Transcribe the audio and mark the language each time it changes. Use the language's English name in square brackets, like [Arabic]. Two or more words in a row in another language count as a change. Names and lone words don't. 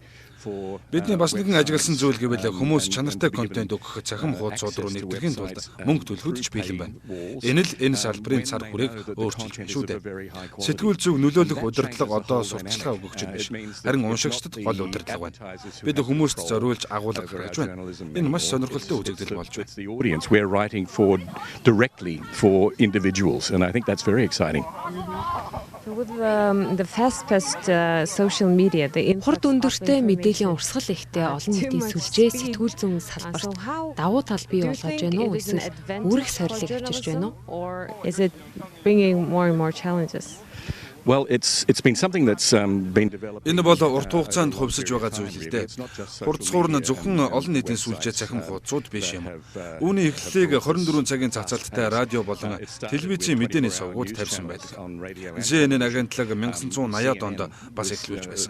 [Mongolian] Бидний бас нэгэн ажигласан зүйл гэвэл хүмүүс чанартай контент өгөх цахим хуудасууд руу нэвтрэхийн тулд мөнгө төлөхөд ч бэлэн байна. Энэ л энэ салбарын цар хүрээг өөрчилж байна шүү дээ. Сэтгүүл зүг нөлөөлөх удирдлага одоо сурталчилгаа өгөгч юм биш. Харин уншигчдад гол удирдлага байна. Бид хүмүүст зориулж агуулга гаргаж байна. Энэ маш сонирхолтой үзэгдэл болж байна. [English] We're writing for directly for individuals and I think that's very exciting. With the fast-paced social media, [Mongolian] хурд өндөртэй мэдээллийн урсгал ихтэй олон нийтийн сүлжээ сэтгүүл зүйн салбарт давуу тал бий болгож байна уу? Эсвэл үүрэг сорилыг авчирч байна уу? [English] Is it bringing more and more challenges? Well, it's been something that's been developed. [Mongolian] Энэ бол урт хугацаанд хувьсаж байгаа зүйл л дээ. Хурцгуур нь зөвхөн олон нийтийн сүлжээ цахим хуудасууд биш юм. Үүний эхлэлийг 24 цагийн цацалттай радио болон телевизийн мэдээний сувгууд тавьсан байдаг. CNN агентлаг 1980-ад онд бас эхлүүлж байсан.